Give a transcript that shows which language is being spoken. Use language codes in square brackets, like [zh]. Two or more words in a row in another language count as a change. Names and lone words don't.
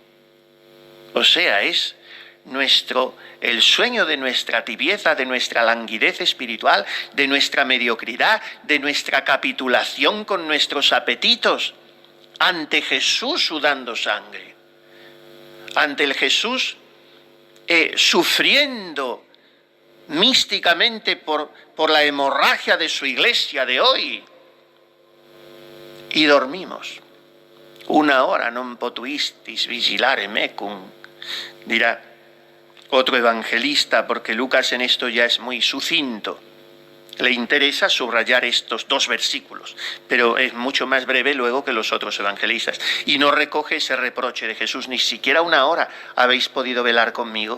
[es] O sea, es el sueño de nuestra tibieza, de nuestra languidez espiritual, de nuestra mediocridad, de nuestra capitulación con nuestros apetitos, ante Jesús sudando sangre, ante el Jesús sufriendo místicamente por la hemorragia de su iglesia de hoy. Y dormimos. [la] 1 hora non potuistis vigilare mecum, [es] dirá otro evangelista, porque Lucas en esto ya es muy sucinto. Le interesa subrayar estos 2 versículos, pero es mucho más breve luego que los otros evangelistas. Y no recoge ese reproche de Jesús, ni siquiera 1 hora habéis podido velar conmigo.